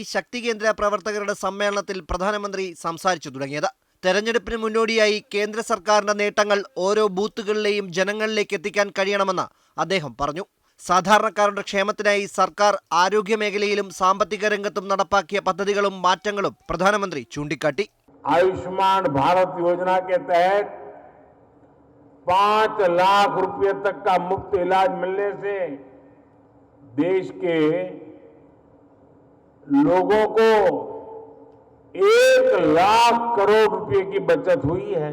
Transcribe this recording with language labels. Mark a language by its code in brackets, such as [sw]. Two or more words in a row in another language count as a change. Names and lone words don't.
[ml] ശക്തി കേന്ദ്ര പ്രവർത്തകരുടെ സമ്മേളനത്തിൽ പ്രധാനമന്ത്രി സംസാരിച്ചു തുടങ്ങിയത്. തെരഞ്ഞെടുപ്പിന് മുന്നോടിയായി കേന്ദ്ര സർക്കാരിന്റെ നേട്ടങ്ങൾ ഓരോ ബൂത്തുകളിലെയും ജനങ്ങളിലേക്ക് എത്തിക്കാൻ കഴിയണമെന്ന് അദ്ദേഹം പറഞ്ഞു. സാധാരണക്കാരുടെ ക്ഷേമത്തിനായി സർക്കാർ ആരോഗ്യ മേഖലയിലും സാമ്പത്തിക രംഗത്തും നടപ്പാക്കിയ പദ്ധതികളും മാറ്റങ്ങളും പ്രധാനമന്ത്രി ചൂണ്ടിക്കാട്ടി. [hi] आयुष्मान भारत योजना के तहत 5 लाख रुपए तक का मुफ्त इलाज मिलने से देश के लोगों को 1 लाख करोड़ रुपए की बचत हुई है.